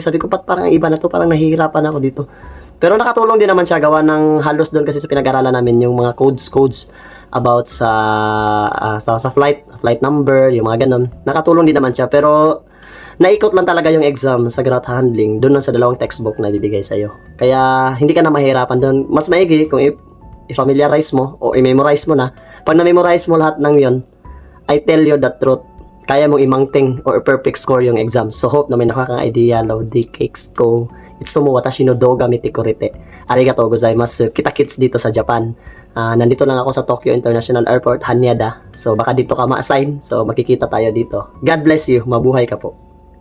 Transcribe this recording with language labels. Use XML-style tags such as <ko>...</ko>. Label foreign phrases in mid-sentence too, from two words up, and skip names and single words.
<tl>Sabi ko, parang iba na to, parang nahihirapan ako dito. Pero nakatulong din naman siya gawa ng halos doon kasi sa pinag-aralan namin yung mga codes about sa</tl> <en>flight number,</en> <tl>yung mga ganun. Nakatulong din naman siya pero naikot lang talaga yung exam sa</tl> <en>ground handling</en> <tl>doon sa dalawang textbook na bibigay sa'yo. Kaya hindi ka na mahirapan doon. Mas maigi kung i-familiarize mo o i-memorize mo na. Pag na-memorize mo lahat ng yon,</tl> <en>I tell you the truth,</en> <tl>kaya mong imangting or perfect score yung exam. So hope na may nakaka-idea, Lodi Cakes ko.</tl> <ja>いつも私の動画見てくれて。ありがとうございます.</ja> <tl>Kita-kits dito sa Japan. Nandito lang ako sa Tokyo International Airport, Haneda. So baka dito ka ma-assign. So makikita tayo dito.</tl> <en>God bless you.</en> <tl>Mabuhay ka po.</tl>